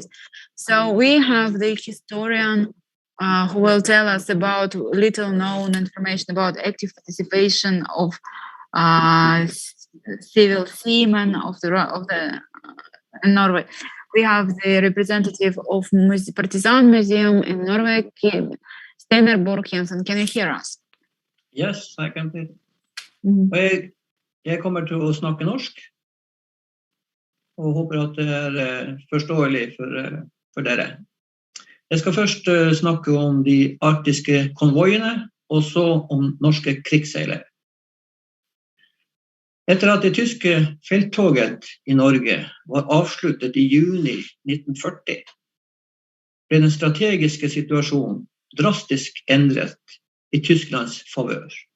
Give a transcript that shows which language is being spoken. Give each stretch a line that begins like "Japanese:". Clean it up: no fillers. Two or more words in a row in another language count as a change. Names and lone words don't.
English: So we have the historian who will tell us about little known information about active participation of civil seamen of the in Norway. We have the representative of Partisan Museum in Norway, Steinar Borg-Jensen. Can you hear us? Yes, I can hear.
Norwegian: Jeg kommer til å snakke norsk, og håper at det forståelig for dere. Jeg skal først snakke om de arktiske konvoiene, og så om norske krigsseilere. Etter at det tyske felttoget I Norge var avsluttet I juni 1940, ble den strategiske situasjonen drastisk endret I Tysklands favør.